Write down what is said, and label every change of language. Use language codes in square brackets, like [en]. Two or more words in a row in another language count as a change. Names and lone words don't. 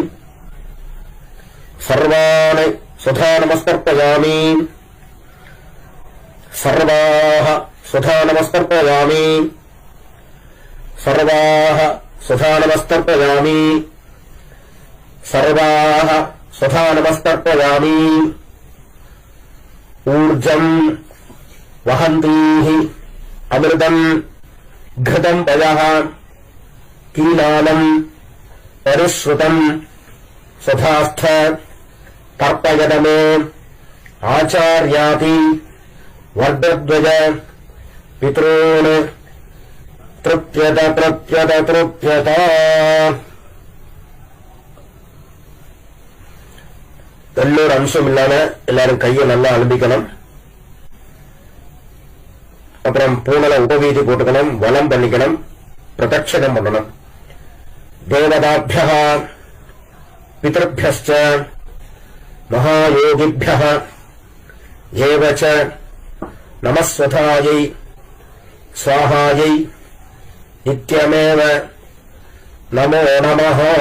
[sa] सर्वान् सुधा नमस्तर्पयामि. सर्वाः सुधा नमस्तर्पयामि. सर्वाः सुधा नमस्तर्पयामि. सर्वाः सुधा नमस्तर्पयामि. ऊर्जं वहन्तीः अमृतम् घृतं पयः कीलालं परिश्रुतं सथास्थ तर्पयत मे आचार्याति वर्धद्वज पितॄन् तृप्यत तृप्यत तृप्यत. [ta] எல்லோரும் அம்சம் இல்லாம எல்லாரும் கையை நல்லா அலம்பிக்கணும். அப்புறம் பூனல உபவீதி போட்டுக்கணும், வலம் பண்ணிக்கணும், பிரதட்சணம் பண்ணணும். [sa] देवताभ्यः पितृभ्यश्च महायोगिभ्यः एवच नमःस्वधायै स्वाहायै नित्यमेव नमो नमः.